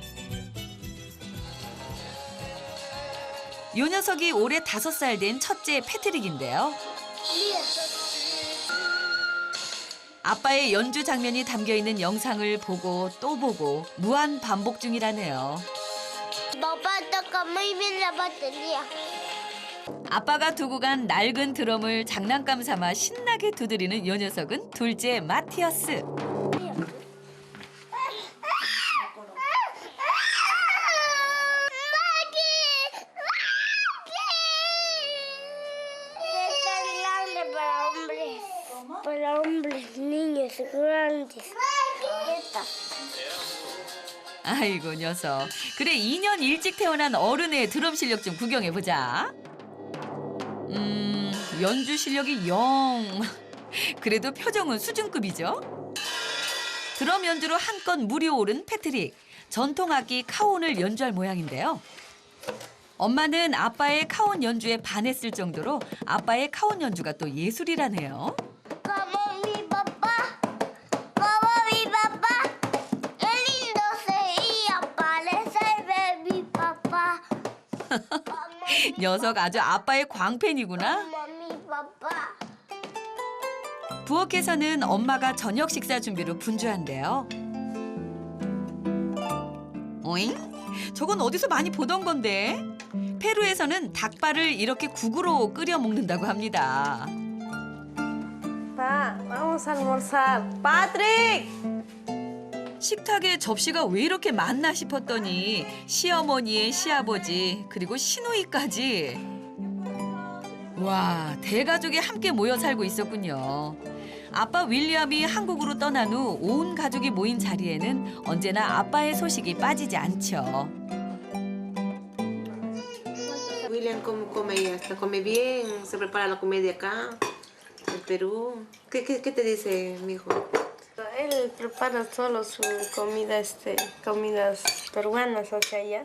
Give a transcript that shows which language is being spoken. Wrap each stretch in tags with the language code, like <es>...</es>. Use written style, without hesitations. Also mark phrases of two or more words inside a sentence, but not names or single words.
<ko>요 녀석이 올해 5살 된 첫째 패트릭인데요. 아빠의 연주 장면이 담겨있는 영상을 보고 또 보고 무한 반복 중이라네요.</ko> <es>Papá toca muy bien la batería.</es> <ko>아빠가 두고 간 낡은 드럼을 장난감 삼아 신나게 두드리는 요 녀석은 둘째 마티어스.</ko> <es>Para hombres, niños, grandes.</es> <ko>아이고 녀석. 그래 2년 일찍 태어난 어른의 드럼 실력 좀 구경해보자. 연주 실력이 영. 그래도 표정은 수준급이죠. 드럼 연주로 한껏 물이 오른 패트릭. 전통악기 카혼을 연주할 모양인데요. 엄마는 아빠의 카혼 연주에 반했을 정도로 아빠의 카혼 연주가 또 예술이라네요.</ko> <es>Como mi papá, como mi papá. Qué lindo sería parecerme mi papá.</es> <ko>녀석 아주 아빠의 광팬이구나.</ko> <es>Como mi papá.</es> <ko>부엌에서는 엄마가 저녁 식사 준비로 분주한데요. 오잉? 저건 어디서 많이 보던 건데? 페루에서는 닭발을 이렇게 국으로 끓여 먹는다고 합니다.</ko> <es>Pa, vamos a almorzar. Patrick!</es> <ko>식탁에 접시가 왜 이렇게 많나 싶었더니 시어머니의 시아버지 그리고 시누이까지. 와, 대가족이 함께 모여 살고 있었군요. 아빠 윌리엄이 한국으로 떠난 후 온 가족이 모인 자리에는 언제나 아빠의 소식이 빠지지 않죠.</ko> <es>William, ¿cómo come ella? ¿Está come bien? ¿Se prepara la comida acá? ¿En Perú? ¿Qué te dice, mijo? Él prepara solo su comida, comidas peruanas hacia allá.</es>